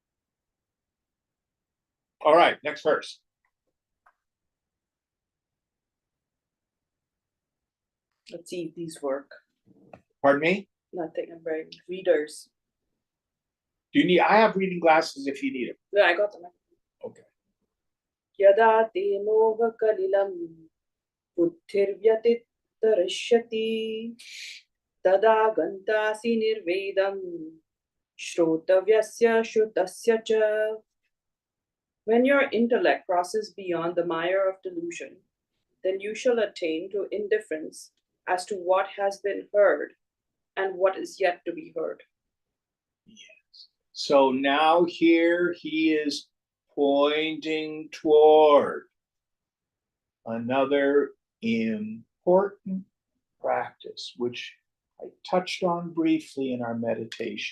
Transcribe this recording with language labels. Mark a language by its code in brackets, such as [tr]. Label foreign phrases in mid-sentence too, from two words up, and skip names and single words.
[en] All right, next verse. Let's see if these work. Pardon me? Nothing. I'm wearing readers. Do you need? I have reading glasses if you need them. No, I got them. Okay. [sa] Yada te moha kalilam buddhirvyatitarashyati tada gantasi nirvedam shrotavyasya shutasya cha. [en] When your intellect crosses beyond the mire of delusion, then you shall attain to indifference as to what has been heard and what is yet to be heard. Yes. So now here he is pointing toward another important practice, which I touched on briefly in our meditation.